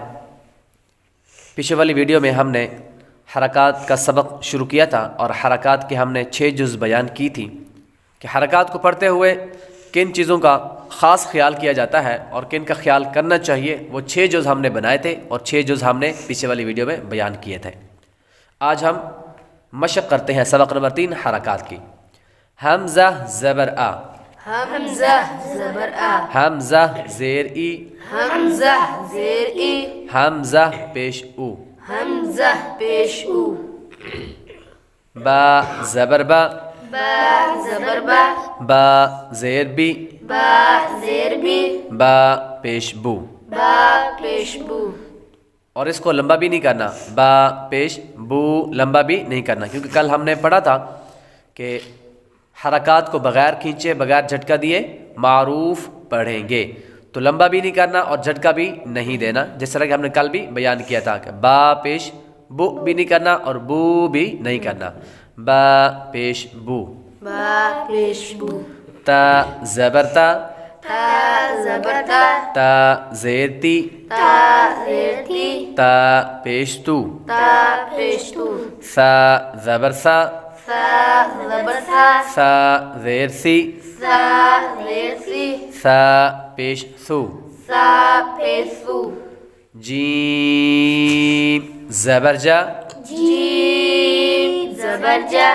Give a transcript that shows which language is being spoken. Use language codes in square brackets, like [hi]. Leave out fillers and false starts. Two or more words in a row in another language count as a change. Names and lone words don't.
[ur] پیچھے والی ویڈیو میں ہم نے حرکات کا سبق شروع کیا تھا اور حرکات کے ہم نے 6 جز بیان کی تھی کہ حرکات کو پڑھتے ہوئے کن چیزوں کا خاص خیال کیا جاتا ہے اور کن کا خیال کرنا چاہیے، وہ 6 جز ہم نے بنائے تھے اور 6 جز ہم نے پیچھے والی ویڈیو میں بیان کیے تھے۔ آج ہم مشق کرتے ہیں سبق نمبر 3 حرکات کی۔ حمزہ زبر آ، حمزہ زبر آ، حمزہ زیر ای، حمزہ زیر ای، حمزہ پیش او، حمزہ پیش او، با زبر با، با زبر با، با زیر بی، با زیر بی، با پیش بو، با پیش بو، اور اس کو لمبا بھی نہیں کرنا، با پیش بو لمبا بھی نہیں کرنا، کیونکہ کل ہم نے پڑھا تھا کہ حرکات کو بغیر کھینچے بغیر جھٹکا دیے معروف پڑھیں گے، تو لمبا بھی نہیں کرنا اور جھٹکا بھی نہیں دینا، جس طرح کہ ہم نے کل بھی بیان کیا تھا کہ با پیش بو بھی نہیں کرنا اور بو بھی نہیں کرنا، با پیش بو، با پیش بو، تا زبر تا، تا زبر تا، تا زیر تی، تا زیر تی، تا پیش تو، تا پیش تو، سا زبر سا، سا زبر سا، سا زیر سی، سا زیر سی، سا پیش سو، سا پیش سو، جیم زبر جا۔ جیم زبر جا۔